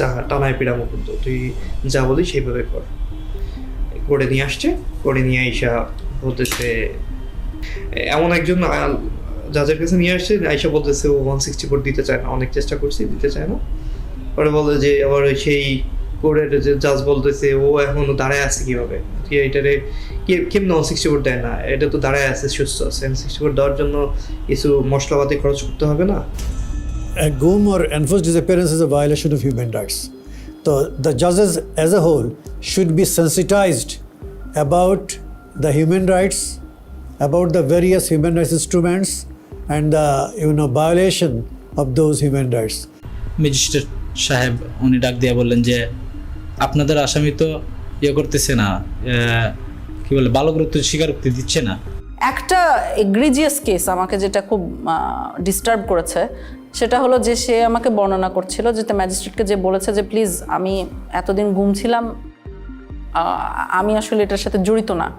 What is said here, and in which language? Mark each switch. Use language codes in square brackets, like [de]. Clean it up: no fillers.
[bn] টানায় পিড়ামো কিন্তু তুই যা বলি সেইভাবে কর। করে নিয়ে আসছে, করে নিয়ে আইসা বলতেছে, এমন একজন জাজের কাছে নিয়ে আসছে, আইসা বলতেছে ও 164 দিতে চায় না, অনেক চেষ্টা করছি দিতে চায় না। পরে বলে যে আবার সেই কোর্টের যে জাজ বলতেছে ও এখনো দাঁড়ায় আছে কিভাবে, তুই এটারে কেমন 164 দেয় না, এটা তো দাঁড়ায় আছে সুস্থ আছে, 164 দেওয়ার জন্য কিছু মশলাপাতি খরচ করতে হবে না। [en] A GUM or enforced disappearance is a violation of human rights. So the judges as a whole should be sensitized about the human rights, about the various human rights instruments and the violation of those human rights. [bn] Magistrate সাহেব উনি ডাক দিয়ে বললেন যে আপনাদের আসামি তো করতেছে না, কি বলে বালকরূপ স্বীকারোক্তি দিচ্ছে না। একটা এগ্রিজিয়াস কেস আমাকে যেটা খুব ডিস্টার্ব করেছে সেটা হলো যে সে আমাকে বর্ণনা করছিল যে ম্যাজিস্ট্রেটকে যে বলেছে যে প্লিজ আমি এতদিন গুম ছিলাম, আমি আসলে এটার সাথে জড়িত না।